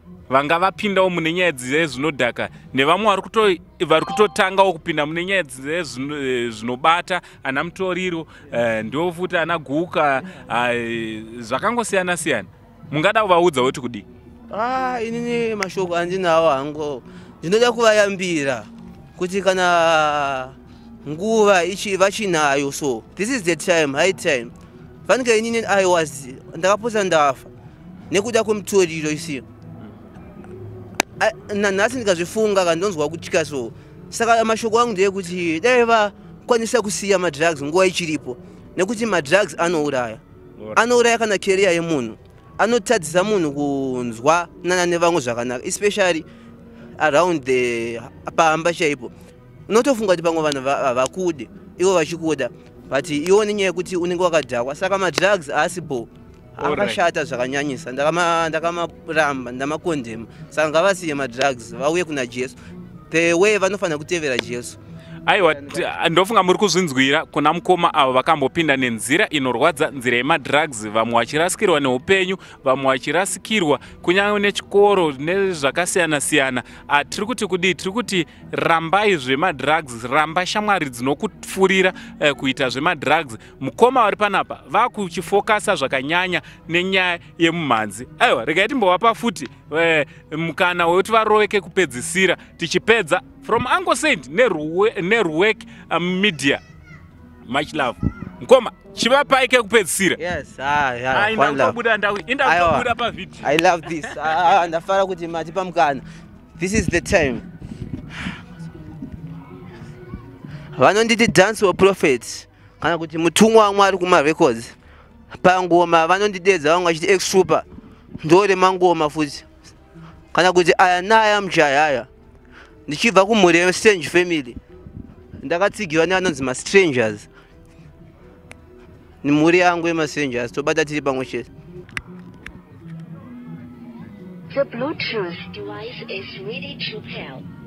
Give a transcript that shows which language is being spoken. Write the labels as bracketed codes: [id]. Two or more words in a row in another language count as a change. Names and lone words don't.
[sn] Vanga vapindawo mune nyaya dzezinodhaka, nevamwe vari kuto-, vari kutotangawo kupinda mune nyaya dzezvino-, eh, zvinobata, ana Mutoriro, eh, ndiwo futi ana Guka, ah, zvakangosiyana-siyana. Mungada kuvaudza woti kudii? Ah, inini mashoko andinawo hango. Ndinoda kuvayambira kuti kana nguva ichi-, vachinayo, [en] so this is the time, high time. [sn] Fanike inini [en] I was, [sn] ndakapotsa ndafa nekuda kwemutoriro isi. Ah, nanhasi ndikazvifunga kana ndonzwa kutya so. Saka mashoko angu ndeyekuti dai vakwanisa kusiya madrugs nguva ichiripo, nekuti madrugs anouraya. Alright. Anouraya kana career yemunhu. Anotadzisa munhu kunzwa nana nevamwe zvakanaka, [en] especially around the [sn] pamba chaipo. Unotofunga kuti pamwe vanhu va-, havakude, ivo vachikuda, but iwo nenyaya yekuti unenge wakadhakwa. Saka madrugs haasi bo. Alright. Akashata zvakanyanyisa. Ndakama-, ndakamaramba, ndamakondema. Saka ngavasiye madrugs, vauye kuna Jesu. [en] The way [sn] vanofanira kutevera Jesu. Aiwa, t-, ndofunga muri kuzvinzwira kuna mukoma avo vakambopinda nenzira inorwadza, nzira yemadrugs, vamwe vachirasikirwa neupenyu, vamwe vachirasikirwa kunyange nechikoro nezvakasiyana-siyana. Ah, tiri kuti kudii? Tiri kuti rambai zvemadrugs, ramba shamwari dzinokupfurira, eh, kuita zvemadrugs. Mukoma vari panapa vakuchifokasa zvakanyanya nenyaya yemumhanzi. Aiwa, regai timbovapa futi, eh, mukana wekuti varoveke kupedzisira, tichipedza from Uncle Saint neRuwe-, neRuwek, um, Media. [en] Much love. [sn] Mukoma, chivapai kekupedzisira. [en] Yes, ah, yeah, Ah, inda one love. [sn] kubuda ndau, inda Aiwa. kubuda pavhidhi. [en] I love this. [sn] Ah, ah, ndafara kuti matipa mukana. [en] This is the time. [sn] Vanonditi dance wa prophet. Kana kuti mutumwa waMwari kuma records. Pangoma vanondidedza vamwe vachiti ex super. Ndore mangoma futi. Kana kuti aya naya mujayaya. Ndichibva kumhuri ye Strange Family. Ndakatsigiwa nevanonzi ma Strangers. Ni mhuri yangu ye ma Strangers, tobata tiri pamwe chete. [en] The Bluetooth device is ready to pair.